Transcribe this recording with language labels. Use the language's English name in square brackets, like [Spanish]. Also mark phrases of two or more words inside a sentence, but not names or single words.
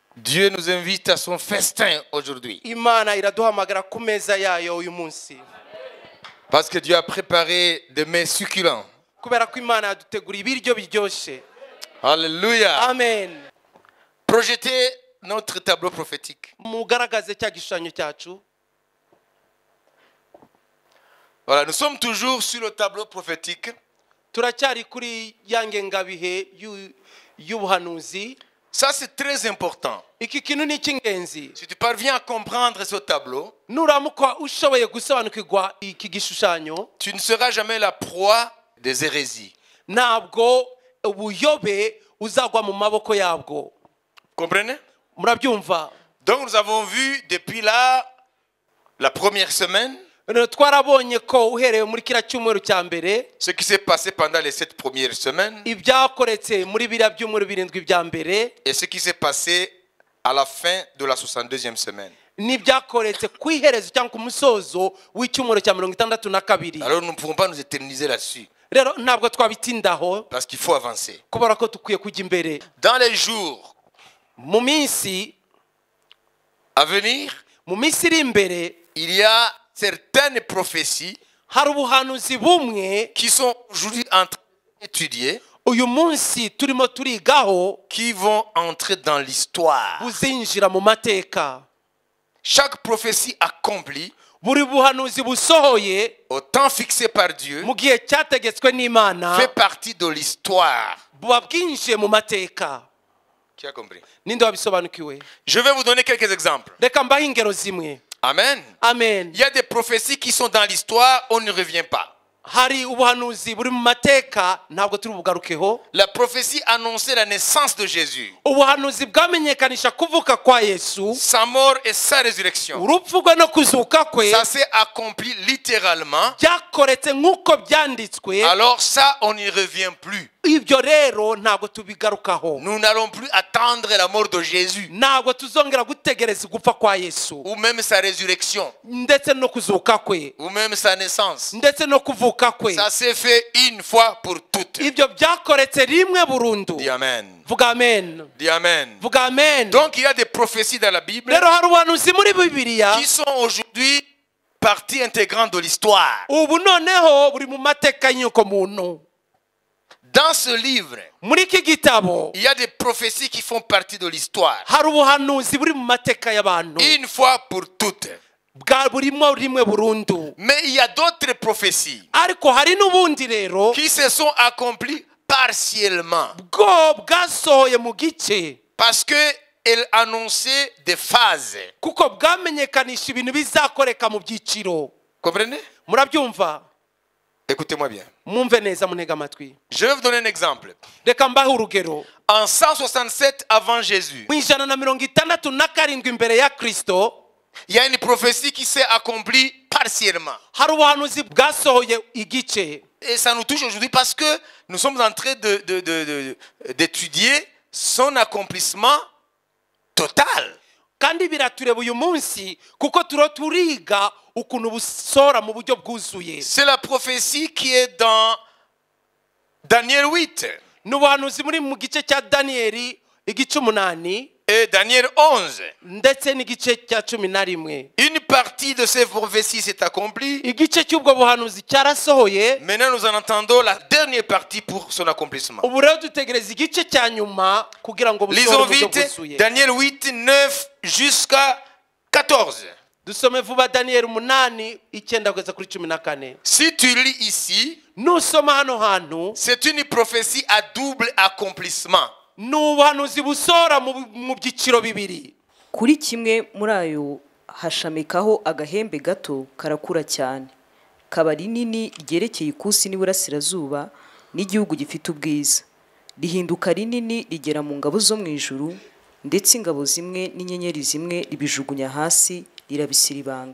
[French] Dieu nous invite à son festin aujourd'hui. [Kinyarwanda] Imana iraduhamagara ku meza yayo uyu munsi. [French] Parce que Dieu a préparé des mets succulents. [Kinyarwanda] Kubera ko Imana yaduteguriye ibiryo biryoshye. [French] Alléluia. [Kinyarwanda] Amen. [French] Projetez notre tableau prophétique. [Kinyarwanda] Mugaragaze cya gishushanyo cyacu. [French] Voilà, nous sommes toujours sur le tableau prophétique. [Kinyarwanda] Turacyari kuri yange ngabihe y'ubuhanuzi. [French] Ça c'est très important. [Kinyarwanda] Iki kintu ni cy'ingenzi. [French] Si tu parviens à comprendre ce tableau, [Kinyarwanda] Nuramuka ushoboye gusobanukirwa iki gishushanyo, [French] tu ne seras jamais la proie des hérésies. [Kinyarwanda] Ntabwo ubuyobe uzagwa mu maboko yabwo. [French] Comprenez? [Kinyarwanda] Murabyumva? [French] Donc nous avons vu depuis là la première semaine [Kinyarwanda] Twarabonye ko uhereye muri kira cyumweru cya mbere [French] ce qui s'est passé pendant les 7 premières semaines [Kinyarwanda] ibyakoretse muri biriya byumweru birindwi bya mbere [French] et ce qui s'est passé à la fin de la 62e semaine. [Kinyarwanda] n'ibyakoretse ku iherezo cyangwa ku musozo w'icyumweru cya 62. [French] Alors nous ne pouvons pas nous éterniser là-dessus [Kinyarwanda] Rero ntabwo twabitindaho [French] parce qu'il faut avancer. [Kinyarwanda] kubera ko dukwiye kujya imbere. [French] Dans les jours [Kinyarwanda] Mu minsi [French] à venir, [Kinyarwanda] iri imbere [French] il y a certaines prophéties [Kinyarwanda] hari ubuhanuzi bumwe [French] qui sont aujourd'hui en train d'étudier, [Kinyarwanda] uyu munsi turimo turigaho [French] qui vont entrer dans l'histoire. [Kinyarwanda] buzinjira mu mateka. [French] Chaque prophétie accomplie [Kinyarwanda] Buri buhanuzi busohoye [French] au temps fixé par Dieu [Kinyarwanda] mu gihe cyategetswe n'Imana [French] fait partie de l'histoire. [Kinyarwanda] buba bwinjiye mu mateka. [French] Qui a compris? [Kinyarwanda] Ninde wabisobanukiwe? [French] Je vais vous donner quelques exemples. [Kinyarwanda] Reka mbahe ingero zimwe. [French] Amen. [Kinyarwanda] Amen. [French] Il y a des prophéties qui sont dans l'histoire, on ne revient pas. [Kinyarwanda] Hari ubuhanuzi buri mu mateka ntabwo turi bugarukeho. [French] La prophétie annonçait la naissance de Jésus, [Kinyarwanda] Ubuhanuzi bwamenyekanisha kuvuka kwa Yesu, [French] sa mort et sa résurrection. [Kinyarwanda] urupfu rwe no kuzuka kwe [French] Ça s'est accompli littéralement. [Kinyarwanda] byakoretse nk'uko byanditswe. [French] Alors ça, on n'y revient plus. [Kinyarwanda] Ibyo rero ntabwo tubigarukaho. [French] Nous n'allons plus attendre la mort de Jésus [Kinyarwanda] Ntabwo tuzongera gutegereza gupfa kwa Yesu [French] ou même sa résurrection [Kinyarwanda] ndetse no kuzuka kwe [French] ou même sa naissance. [Kinyarwanda] ndetse no kuvuka kwe. [French] Ça s'est fait une fois pour toutes. [Kinyarwanda] Ibyo byakoretse rimwe burundu. [French] Dis amen. [Kinyarwanda] Vuga amen. [French] Dis amen. [Kinyarwanda] Vuga amen. [French] Donc il y a des prophéties dans la Bible [Kinyarwanda] Rero hari ubuhanuzi muri Bibiliya [French] qui sont aujourd'hui partie intégrante de l'histoire. [Kinyarwanda] ubu noneho buri mu mateka y'inyoko muntu. [French] Dans ce livre, [Kinyarwanda] Muri iki gitabo [French] il y a des prophéties qui font partie de l'histoire. [Kinyarwanda] hari ubuhanuzi buri mu mateka y'abantu [French] Une fois pour toutes. [Kinyarwanda] bwa burimo rimwe burundu. [French] Mais il y a d'autres prophéties [Kinyarwanda] Ariko hari n'ubundi rero [French] qui se sont accomplies partiellement. [Kinyarwanda] bwo bwasohoye mu gice [French] Parce qu'elles annonçaient des phases. [Kinyarwanda] kuko bwamenyekanisha ibintu bizakoreka mu byiciro. [French] Comprenez? [Kinyarwanda] Murabyumva? [French] Écoutez-moi bien. [Kinyarwanda] Mwumve neza munega amatwi. [French] Je vais vous donner un exemple. [Kinyarwanda] Reka mbahe urugero. [French] En 167 avant Jésus, [Kinyarwanda] Mu 167 imbere ya Kristo [French] il y a une prophétie qui s'est accomplie partiellement. [Kinyarwanda] hari ubuhanuzi bwasohoye igice. [French] Et ça nous touche aujourd'hui parce que nous sommes en train d'étudier son accomplissement total. [Kinyarwanda] Kandi biratureba uyu munsi kuko turiga ukuntu busora mu buryo bwuzuye. [French] C'est la prophétie qui est dans Daniel 8 [Kinyarwanda] N'ubuhanuzi muri mu gice cya Danieli igice 8 [French] et Daniel 11. [Kinyarwanda] ndetse n'igice cya 11. [French] Une partie de ces prophéties s'est accomplie. [Kinyarwanda] Igice cy'ubwo buhanuzi cyarasohoye. [French] Maintenant, nous en entendons la dernière partie pour son accomplissement. [Kinyarwanda] Ubu rero dutegereza igice cya nyuma kugira ngo [French] Lisons [Kinyarwanda] busore mu buryo [French] vite [Kinyarwanda] bwuzuye. [French] Daniel 8, 9 jusqu'à 14. [Kinyarwanda] Dusome vuba Daniel 8 9 kugeza kuri 14. [French] Si tu lis ici, [Kinyarwanda] Nusoma hano hantu [French] c'est une prophétie à double accomplissement. [Kinyarwanda] n'ubuhanuzi busora mu byiciro bibiri. Kuri kimwe muri ayo hashamikaho agahembe gato karakura cyane, kaba rinini ryerekeye ikusi n'iburasirazuba n'igihugu gifite ubwiza, rihinduka rinini rigera mu ngabo zo mu ijuru, ndetse ingabo zimwe n'inyenyeri zimwe ribijugunya hasi rirabisiribanga.